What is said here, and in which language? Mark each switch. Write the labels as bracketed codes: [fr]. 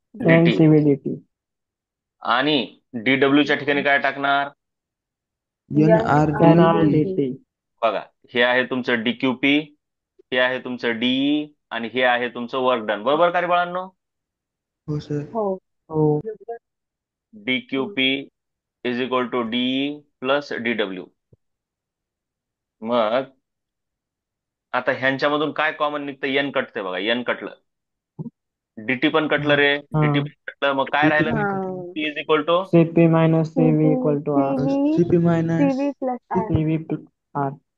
[mr] NCVDT. आणि DW च्या ठिकाणी काय टाकणार? NRDT. NRDT. बघा, हे आहे तुमचं डीक्यूपी, हे आहे तुमचं डीई, आणि हे आहे तुमचं वर्क डन. बरोबर का रे बाळांनो? हो सर. हो. [en] DQP is equal to DE plus DW. [mr] मग आता ह्यांच्यामधून काय कॉमन निघतं? एन कटते बघा, एन कटलं, डीटी पण कटलं रे, डीटी पण कटलं, मग काय DT राहिलं? पण [en] T is equal to CP minus CV equal to R. CP minus CV R.